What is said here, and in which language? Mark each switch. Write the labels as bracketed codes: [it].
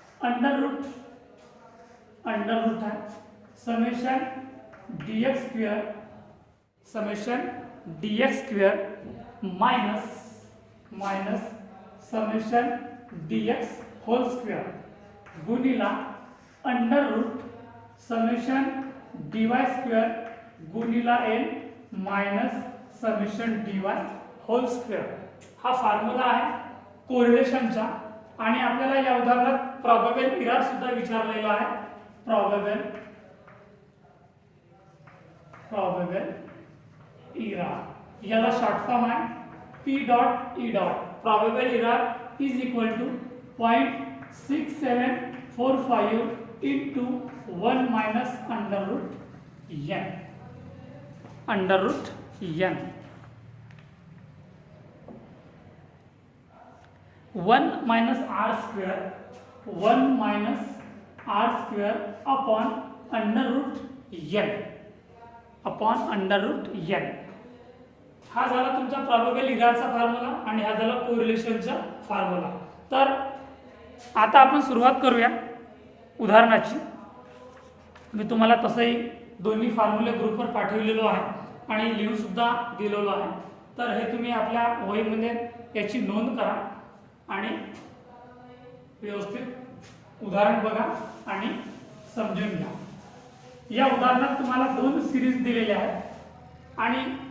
[en] Under root है summation dx square minus summation dx whole square गुणिला under root summation dy square गुणिला n minus summation dy whole square. [mr] हा formula आहे कोरिलेशनचा आणि आपल्याला या उदाहरणात probable इरा सुद्धा विचारलेला आहे। प्रोबेबल इरा याला शॉर्ट फॉर्म आहे P dot E dot. [en] Probable error is equal to 0.6745 into 1 minus under root n 1 minus r square upon under root n। [mr] हा झाला तुमचा प्रोबेबल इराचा फॉर्म्युला आणि हा झाला कोरिलेशनचा फॉर्म्युला। तर आता आपण सुरुवात करूया उदाहरणाची। मी तुम्हाला तसंही दोन्ही फॉर्म्युले ग्रुपवर पाठवलेलो आहे आणि लिहून सुद्धा दिलेलो आहे, तर हे तुम्ही आपल्या वहीमध्ये याची नोंद करा आणि व्यवस्थित उदाहरण बघा आणि समजून घ्या। या उदाहरणात तुम्हाला दोन सिरीज दिलेल्या आहेत आणि